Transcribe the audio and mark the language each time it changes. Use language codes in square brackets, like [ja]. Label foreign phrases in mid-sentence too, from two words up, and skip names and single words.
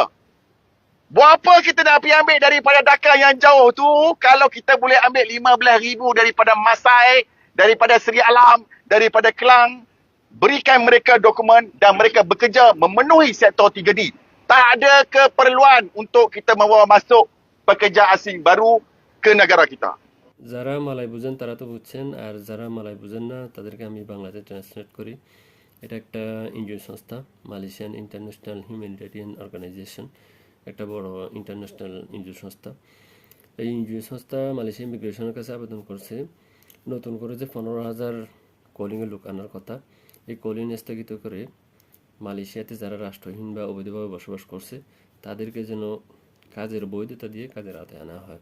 [ms] Buat apa kita nak pergi ambil daripada Dakar yang jauh tu kalau kita boleh ambil 15,000 daripada Masai, daripada Seri Alam, daripada Kelang, berikan mereka dokumen dan mereka bekerja memenuhi sektor 3D. Tak ada keperluan untuk kita membawa masuk pekerja asing baru ke negara kita. [bn] যারা মালাই বুঝেন তারা তো বুঝছেন, আর যারা মালাই বুঝেন না তাদেরকে আমি বাংলাতে ট্রান্সলেট করি। এটা একটা এনজিও সংস্থা, মালয়েশিয়ান ইন্টারন্যাশনাল হিউম্যানিটেরিয়ান অর্গানাইজেশন, একটা বড় [en] international NGO [bn] সংস্থা। এই এনজিও সংস্থা মালয়েশিয়া ইমিগ্রেশনের কাছে আবেদন করছে নতুন করে যে 15,000 কলিংয়ের লোক আনার কথা, এই কলিং স্থগিত করে মালয়েশিয়াতে যারা রাষ্ট্রহীন বা অবৈধভাবে বসবাস করছে তাদেরকে যেন কাজের বৈধতা দিয়ে কাজের আওতায় আনা হয়।